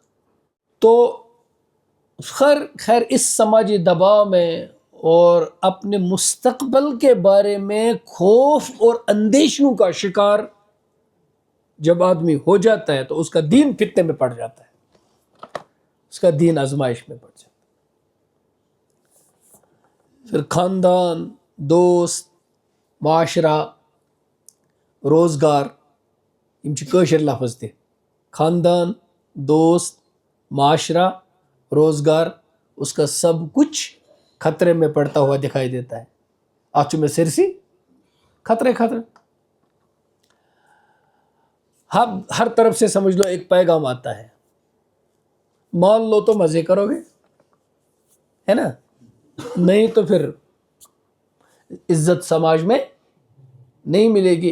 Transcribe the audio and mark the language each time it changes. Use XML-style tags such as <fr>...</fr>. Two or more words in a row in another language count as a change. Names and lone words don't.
<ur>تو خیر اس سماجی دباؤ میں اور اپنے مستقبل کے بارے میں خوف اور اندیشوں کا شکار جب آدمی ہو جاتا ہے تو اس کا دین فتنے میں پڑ جاتا ہے، اس کا دین آزمائش میں پڑ جاتا ہے. پھر خاندان، دوست، معاشرہ،</ur> <ks>روزگار، یم چھ کٲشِر لفظ تہِ.</ks> <ur>خاندان، دوست، معاشرہ، روزگار، اس کا سب کچھ خطرے میں پڑتا ہوا دکھائی دیتا ہے.</ur> <ks>اتھ میں سرسی خطرے.</ks> <ur>ہر طرف سے سمجھ لو ایک پیغام آتا ہے، مان لو تو مزے کرو گے، ہے نا، نہیں تو پھر عزت سماج میں نہیں ملے گی.</ur>